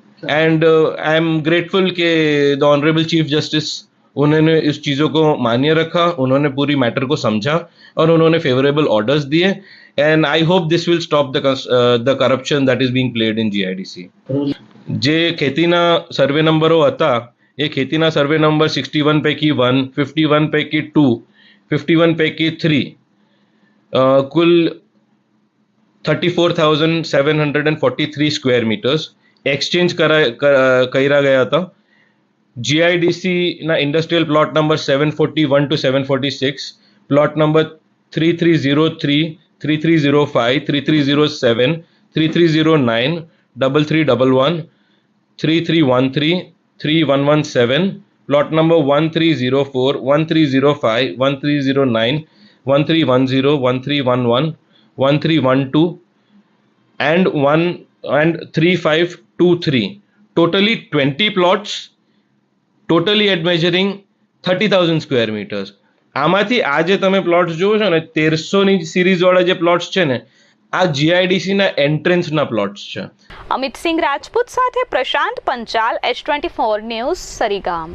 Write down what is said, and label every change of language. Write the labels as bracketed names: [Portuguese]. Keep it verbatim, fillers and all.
[English] and I am grateful [Hindi] के [English] the honourable chief justice, [Hindi] उन्होंने इस चीज़ों को मान्य रखा, उन्होंने पूरी मैटर को समझा और उन्होंने फेवरेबल ऑर्डर्स दिए। [English] And I hope this will stop the corruption that is being played in GIDC. [Gujarati] જે ખેતીના સર્વે નંબરો હતા એ ખેતીના સર્વે નંબર સિક્સટી વન પૈકી વન, ફિફ્ટી વન પૈકી ટુ, ફિફ્ટી વન પૈકી three, cool [English] thirty four thousand seven hundred and forty three square metres [Gujarati] exchange કર્યા ગયા હતા। [English] જીઆઈડીસીના industrial plot number seven forty one two seven forty six, plot number three three zero three, three three zero five, three three zero seven, three three zero nine, double three double one, three three one three, three one one seven, plot number one three zero four, one three zero five, one three zero nine, one three one zero, one three one one, one three one two and one and three five two three. Totally twenty plots, totally at measuring thirty thousand square meters. [Gujarati] આમાંથી આજે તમે plots જુઓ છો ને, તેરસો ની સિરીઝવાળા જે plots છે ને, આ જીઆઈડીસી ના એન્ટ્રન્સ ના પ્લોટ્સ છે। અમિત સિંહ રાજપૂત સાથે Prashant Panchal, H twenty four news, Sarigam.